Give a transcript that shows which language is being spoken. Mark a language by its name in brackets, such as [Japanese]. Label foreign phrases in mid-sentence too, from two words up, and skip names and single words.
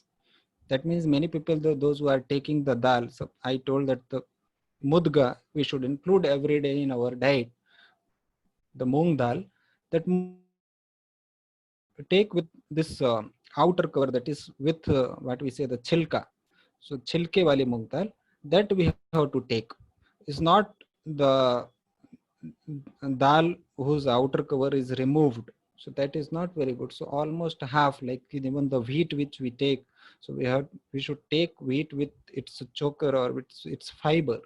[English] That means many people, those who are taking the dal, so I told that the mudga we should include every day in our diet, the moong dal. That take with this outer cover, that is with what we say the chilka. So [Hindi] chilke wali [English] moong dal, that we have to take. It's not the dal whose outer cover is removed. So that is not very good. So almost half, like even the wheat which we take. So we should take wheat with its choker or its fiber.